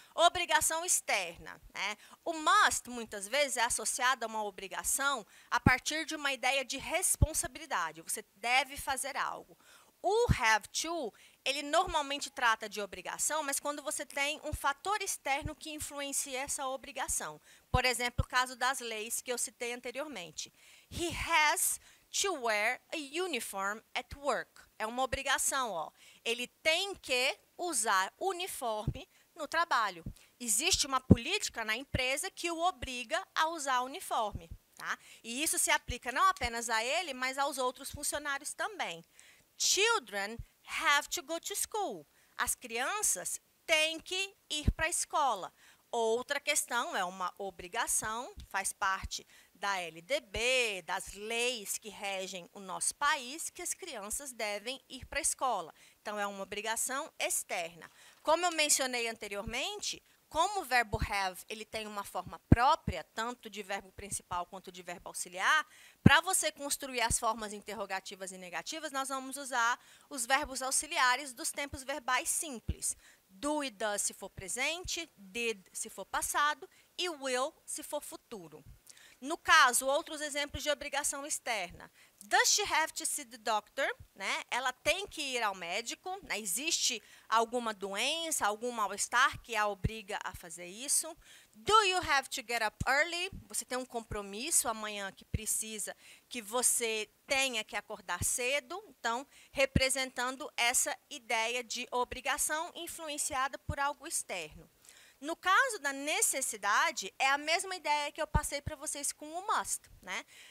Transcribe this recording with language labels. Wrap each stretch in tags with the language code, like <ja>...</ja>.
<pt>Obrigação externa. Né? O must, muitas vezes, é associado a uma obrigação a partir de uma ideia de responsabilidade. Você deve fazer algo. O have to, ele normalmente trata de obrigação, mas quando você tem um fator externo que influencia essa obrigação. Por exemplo, o caso das leis que eu citei anteriormente.</pt> <en>He has to wear a uniform at work.</en> <pt>É uma obrigação, ó. Ele tem que usar uniforme no trabalho. Existe uma política na empresa que o obriga a usar uniforme, tá? E isso se aplica não apenas a ele, mas aos outros funcionários também.</pt> <en>Children have to go to school.</en> <pt>As crianças têm que ir para a escola. Outra questão é uma obrigação, faz parte da LDB, das leis que regem o nosso país, que as crianças devem ir para a escola. Então, é uma obrigação externa. Como eu mencionei anteriormente, como o verbo have ele tem uma forma própria, tanto de verbo principal quanto de verbo auxiliar, para você construir as formas interrogativas e negativas, nós vamos usar os verbos auxiliares dos tempos verbais simples. Do e does se for presente, did se for passado e will se for futuro. No caso, outros exemplos de obrigação externa.</pt> <en>Does she have to see the doctor?</en> <pt>Né? Ela tem que ir ao médico. Né? Existe alguma doença, algum mal-estar que a obriga a fazer isso?</pt> <en>Do you have to get up early?</en> <pt>Você tem um compromisso amanhã que precisa que você tenha que acordar cedo. Então, representando essa ideia de obrigação influenciada por algo externo. No caso da necessidade, é a mesma ideia que eu passei para vocês com o must. Né?</pt>